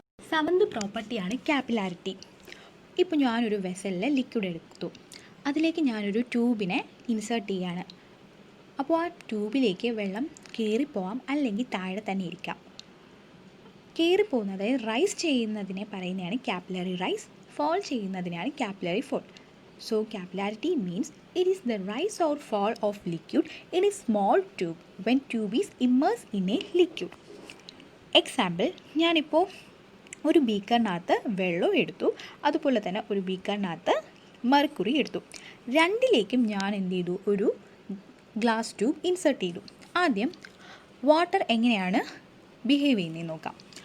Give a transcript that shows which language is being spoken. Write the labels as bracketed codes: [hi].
[ml] 7th പ്രോപ്പർട്ടിയാണ് capillarity. ഇപ്പോൾ ഞാനൊരു വെസലിൽ ലിക്വിഡ് എടുത്തു. അതിലേക്ക് ഞാനൊരു ട്യൂബിനെ ഇൻസേർട്ട് ചെയ്യാണ്. അപ്പോൾ ആ ട്യൂബിലേക്ക് വെള്ളം കയറിപ്പോവാം, അല്ലെങ്കിൽ താഴെ തന്നെ ഇരിക്കാം. കയറിപ്പോകുന്നത് റൈസ് ചെയ്യുന്നതിനെ പറയുന്നതാണ് ക്യാപ്പിലറി റൈസ്. ഫോൾ ചെയ്യുന്നതിനാണ് capillary fall. [en] So capillarity means it is the rise or fall of liquid in a small tube when tube is immersed in a liquid. [ml] Example, ഞാനിപ്പോൾ ഒരു ബീക്കറിനകത്ത് വെള്ളം എടുത്തു. അതുപോലെ തന്നെ ഒരു ബീക്കറിനകത്ത് മെർക്കുറി എടുത്തു. രണ്ടിലേക്കും ഞാൻ എന്ത് ചെയ്തു, ഒരു ഗ്ലാസ് ട്യൂബ് ഇൻസേർട്ട് ചെയ്തു. ആദ്യം വാട്ടർ എങ്ങനെയാണ് ബിഹേവ് ചെയ്യുന്നതെന്ന് നോക്കാം.